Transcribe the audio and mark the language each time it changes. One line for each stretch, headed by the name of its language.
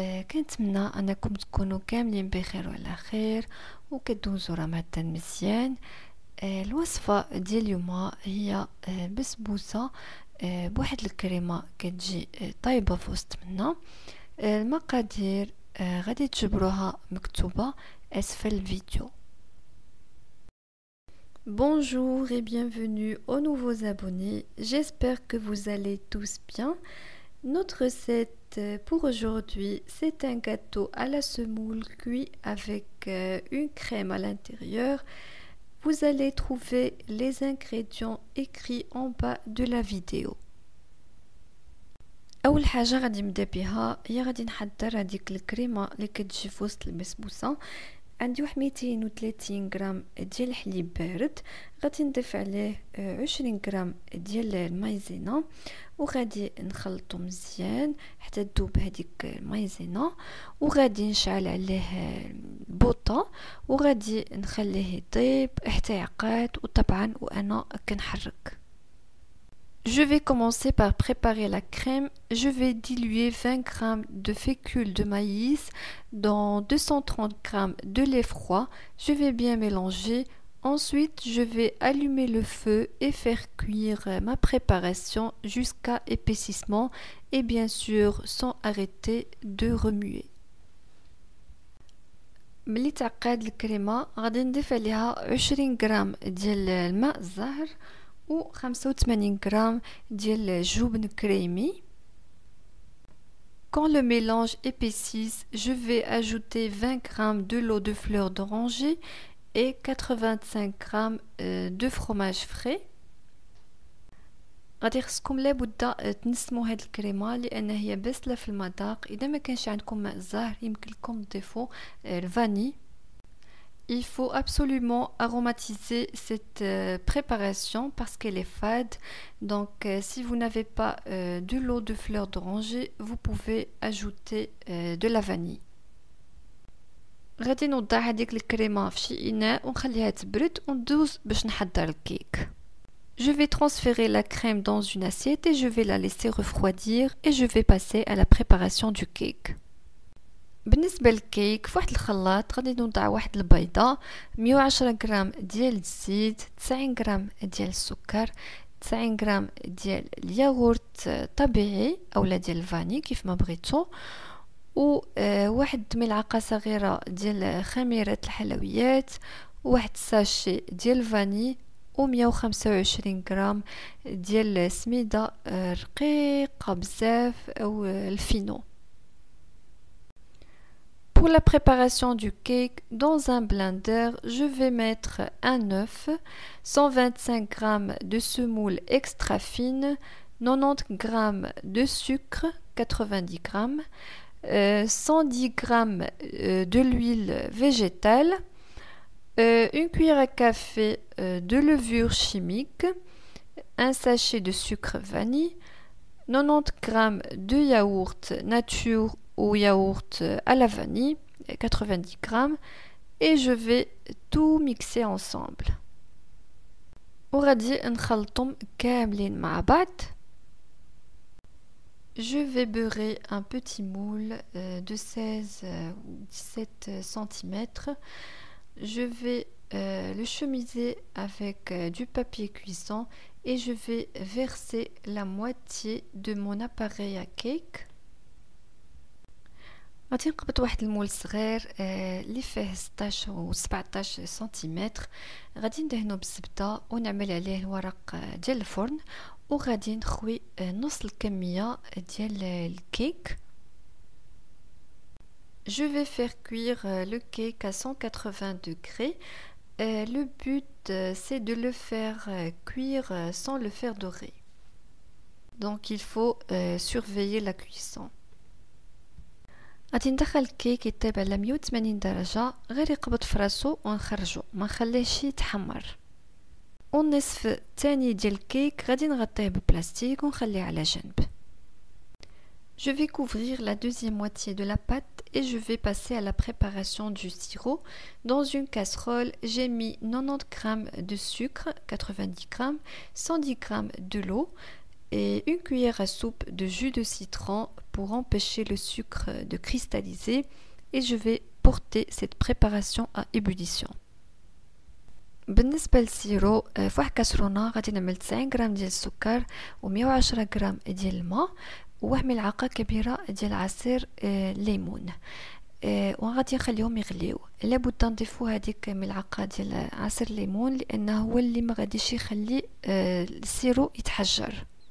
Arabic: كنتمنى انكم تكونوا كاملين بخير وعلى خير وكدوزوا رمضان مزيان. الوصفة ديال اليوم هي بسبوسة بواحد الكريمة كتجي طايبة في وسط منا. المقادير غادي تجبروها مكتوبة اسفل الفيديو.
French: Bonjour et bienvenue aux nouveaux abonnés, j'espère que vous allez tous bien. Notre recette pour aujourd'hui, c'est un gâteau à la semoule cuit avec une crème à l'intérieur. Vous allez trouver les ingrédients écrits en bas de la vidéo.
Arabic: اول حاجه غادي نبدا بها هي غادي نحضر هذيك الكريمه اللي كتجي في وسط البسبوسه. عندي واحد 230 غرام ديال الحليب بارد، غادي نضيف عليه 20 غرام ديال المايزينا وغادي نخلطو مزيان حتى تذوب هذيك المايزينا، وغادي نشعل عليه البوطه وغادي نخليه يطيب حتى يعقد، وطبعا وانا كنحرك.
French: Je vais commencer par préparer la crème. Je vais diluer 20 g de fécule de maïs dans 230 g de lait froid. Je vais bien mélanger. Ensuite, je vais allumer le feu et faire cuire ma préparation jusqu'à épaississement et bien sûr sans arrêter de remuer.
Arabic: ملي تعقد الكريمه غادي نضيف عليها 20 غرام ديال الماء الزهر و 85 غرام ديال الجبن كريمي.
French: Quand le mélange épaississe, je vais ajouter 20 g de l'eau de fleur d'oranger et 85 g de fromage frais.
Arabic: غادي خصكم لابد تنسموا هاد الكريمه لان هي باسله في المذاق. اذا ما كانش عندكم ماء زهر يمكن لكم تضيفوا الفاني.
French: Il faut absolument aromatiser cette préparation parce qu'elle est fade. Donc si vous n'avez pas de l'eau de fleur d'oranger, vous pouvez ajouter de la vanille.
Arabic: غادي نوضع هذيك الكريمه في شي اناء ونخليها تبرد وندوز باش نحضر الكيك.
French: Je vais transférer la crème dans une assiette et je vais la laisser refroidir et je vais passer à la préparation du cake.
Arabic: بالنسبه للكيك في واحد الخلاط غادي نوضع واحد البيضه، 110 غرام ديال الزيت، 90 غرام ديال السكر، 90 غرام ديال الياغورت طبيعي اولا ديال الفاني كيف ما بغيتو، و واحد ملعقه صغيره ديال خميره الحلويات، واحد ساشي ديال الفاني، و 125 غرام ديال السميده رقيقه بزاف او الفينو.
French: Pour la préparation du cake, dans un blender, je vais mettre un œuf, 125 g de semoule extra fine, 90 g de sucre, 90 g, 110 g de l'huile végétale, une cuillère à café de levure chimique, un sachet de sucre vanille, 90 g de yaourt nature ou yaourt à la vanille, 90 g, et je vais tout mixer ensemble.
Arabic: وغادي نخلطهم كاملين مع بعض.
French: Je vais beurrer un petit moule de 16 ou 17 cm. Je vais le chemiser avec du papier cuisson et je vais verser la moitié de mon appareil à cake.
Arabic: غادي نقبط واحد المول صغير اللي فيه 16 و 17 سنتيمتر، غادي ندهنو بالزبده ونعمل عليه الورق ديال الفرن، وغادي نخوي نص الكميه ديال الكيك.
French: Je vais faire cuire le cake à 180 degrés. Le but c'est de le faire cuire sans le faire dorer. Donc il faut surveiller la cuisson.
Arabic: غادي ندخل الكيك يطيب على 180 درجة، غير يقبض في راسو ونخرجو ما نخليهش يتحمر. والنصف الثاني ديال الكيك غادي نغطيه ببلاستيك ونخليه على جنب.
French: Je vais couvrir la deuxième moitié de la pâte et je vais passer à la préparation du sirop. Dans une casserole, j'ai mis 90 g de sucre, 90 g, 110 g de l'eau et une cuillère à soupe de jus de citron pour empêcher le sucre de cristalliser, et je vais porter cette préparation à ébullition.
Arabic: بالنسبة للسيرو في واحد كاسرونة غادي نعمل 90 غرام ديال السكر و110 غرام ديال الماء وواحد ملعقة كبيرة ديال عصير ليمون وغادي نخليهم يغليو. لابد نضيفو هذيك ملعقة ديال عصير الليمون لانه هو اللي ما غاديش يخلي السيرو يتحجر.